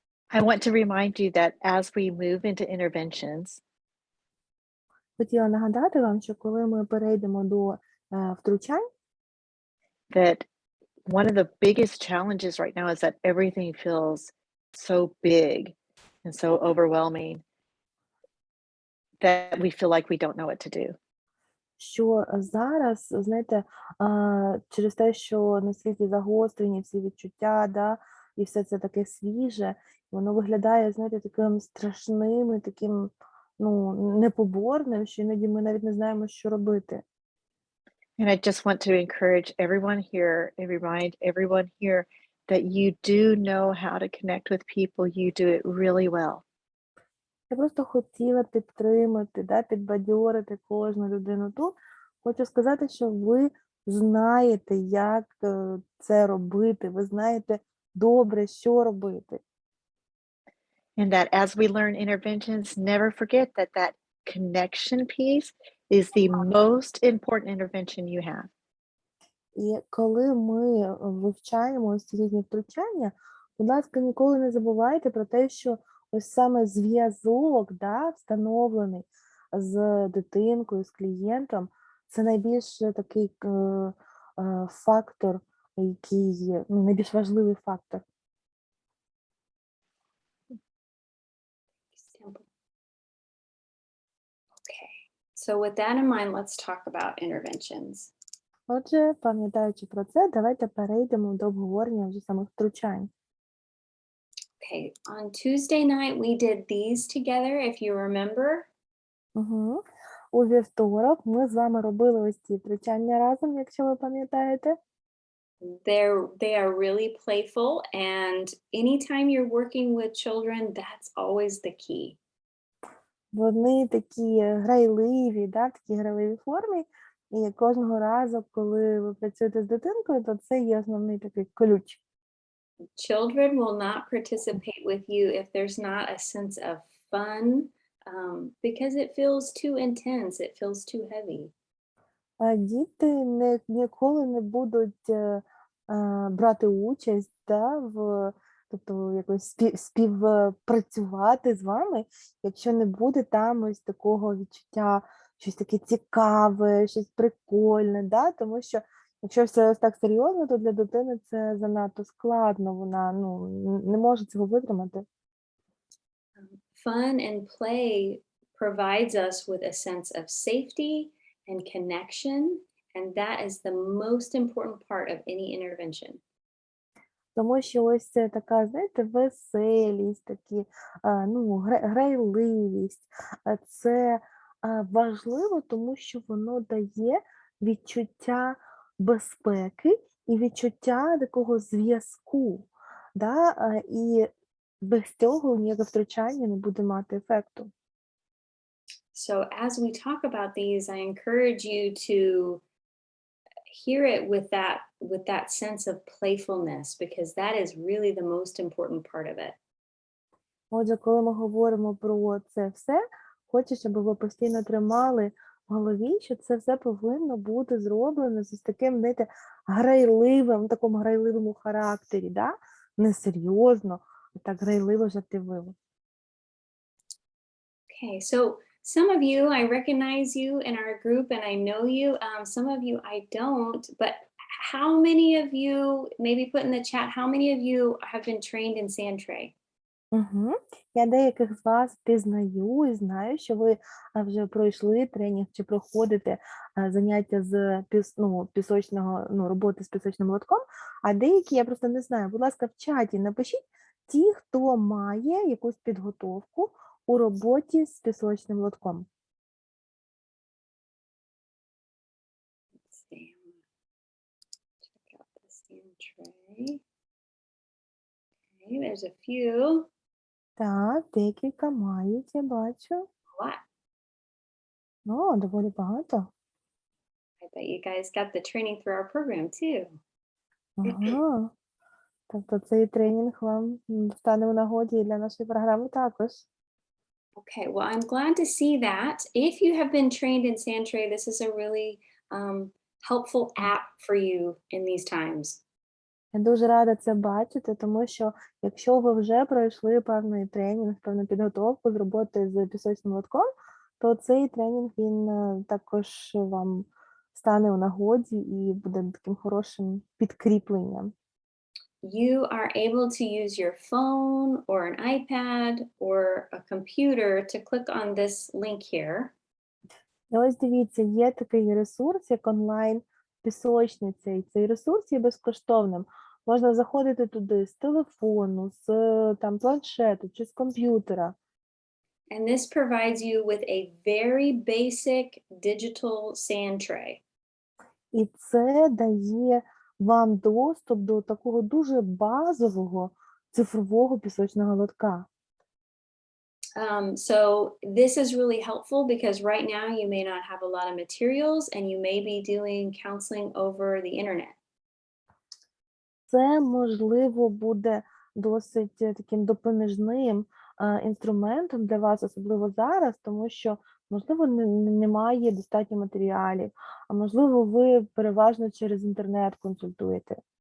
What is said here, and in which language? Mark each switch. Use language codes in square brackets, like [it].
[en] I want to remind you that as we move into interventions, [uk] Хотіла нагадати вам, що коли ми перейдемо до втручань, [en] that one of the biggest challenges right now is that everything feels so big and so overwhelming that we feel like we don't know what to do. [uk] що зараз, знаєте, через те, що наскільки загострені всі відчуття, да, і все це таке свіже, воно виглядає, знаєте, таким страшним і таким, ну, непоборним, що іноді ми навіть не знаємо, що робити. [en] And I just want to encourage everyone here and remind everyone here that you do know how to connect with people. You do it really well. [uk] Я просто хотіла підтримати, да, підбадьорити кожну людину тут. Хочу сказати, що ви знаєте, як це робити, ви знаєте добре, що робити. [en] And that as we learn interventions, never forget that that connection piece is the most important intervention you have. [uk] І коли ми вивчаємо ось ці різні втручання, будь ласка, ніколи не забувайте про те, що ось саме зв'язок, да, встановлений з дитинкою, з клієнтом, це найбільш такий фактор, який, ну, найбільш важливий фактор. [en] Okay, so with that in mind, let's talk about interventions. [uk] Отже, пам'ятаючи про це, давайте перейдемо до обговорення вже самих втручань. [en] Okay, on Tuesday night, we did these together, if you remember. Угу. [uk] У вівторок ми з вами робили ось ці втручання разом, якщо ви пам'ятаєте. [en] They are really playful, and anytime you're working with children, that's always the key. [uk] Вони такі грайливі, да, в такій грайливій формі. І кожного разу, коли ви працюєте з дитинкою, то це є основний такий ключ. [en] Children will not participate with you if there's not a sense of fun, because it feels too intense, it feels too heavy. [uk] А діти ніколи не будуть брати участь, да, тобто якось співпрацювати з вами, якщо не буде там ось такого відчуття, щось таке цікаве, щось прикольне, да? Тому що якщо все ось так серйозно, то для дитини це занадто складно, вона, ну, не може цього витримати. [en] Fun and play provides us with a sense of safety and connection, and that is the most important part of any intervention. [uk] Тому що ось це така, знаєте, веселість, такі, ну, грайливість. Це важливо, тому що воно дає відчуття безпеки і відчуття такого зв'язку. Да? І без цього ніяке втручання не буде мати ефекту. [en] So as we talk about these, I encourage you to hear it with that sense of playfulness, because that is really the most important part of it. [uk] Отже, коли ми говоримо про це все, хочу, щоб ви постійно тримали в голові, що це все повинно бути зроблено з таким, знаєте, грайливим, в такому грайливому характері, да? Не серйозно, а так грайливо, жартівливо. [en] Okay, so some of you, I recognize you in our group and I know you. Some of you I don't, but how many of you, maybe put in the chat, how many of you have been trained in Sandtray? Угу. [uk] Я деяких з вас пізнаю і знаю, що ви вже пройшли тренінг чи проходите заняття з пісочного, роботи з пісочним лотком, а деякі я просто не знаю. Будь ласка, в чаті напишіть ті, хто має якусь підготовку у роботі з пісочним лотком. [en] Check out the Sandtray. Okay, there's a few. [uk] Так, декілька мають, я бачу. [en] A lot. [uk] О, доволі багато. [en] I bet you guys got the training through our program too. Ага. [uk] Тобто цей тренінг вам стане у нагоді і для нашої програми також. [en] Okay, well, I'm glad to see that. If you have been trained in Sandtray, this is a really helpful app for you in these times. [uk] Я дуже рада це бачити, тому що якщо ви вже пройшли певний тренінг, певну підготовку з роботи з пісочним лотком, то цей тренінг, він також вам стане у нагоді і буде таким хорошим підкріпленням. [en] You are able to use your phone or an iPad or a computer to click on this link here. [uk] І ось дивіться, є такий ресурс, як онлайн-пісочниця, і цей ресурс є безкоштовним. Можна заходити туди з телефону, з там, планшету чи з комп'ютера. [en] And this provides you with a very basic digital sand tray. [uk] І це дає вам доступ до такого дуже базового цифрового пісочного лотка. [en] So this is really helpful because right now you may not have a lot of materials and you may be doing counseling over the internet. [uk] Це, можливо, буде досить таким допоміжним інструментом для вас, особливо зараз, тому що, можливо, немає достатньо матеріалів, а можливо, ви переважно через інтернет консультуєте.